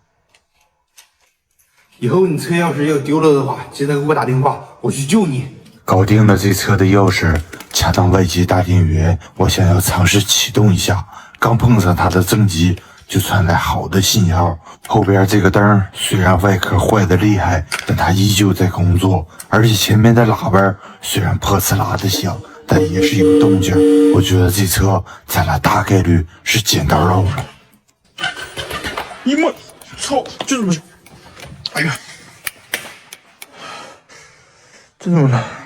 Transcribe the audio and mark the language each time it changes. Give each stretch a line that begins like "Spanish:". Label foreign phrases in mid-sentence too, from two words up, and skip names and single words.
Chinese: 以後你車鑰匙要丟了的話，記得給我打電話，我去救你。搞定了這車的鑰匙，恰當外接大電源，我想要嘗試啟動一下。剛碰上它的正極，就傳來好的信號。後邊這個燈雖然外殼壞得厲害，但它依舊在工作，而且前面的喇叭雖然破呲啦的響，但也是有動靜。我覺得這車咱倆大概率是撿到肉了。你媽，操！這怎麼？哎呀，這怎麼了？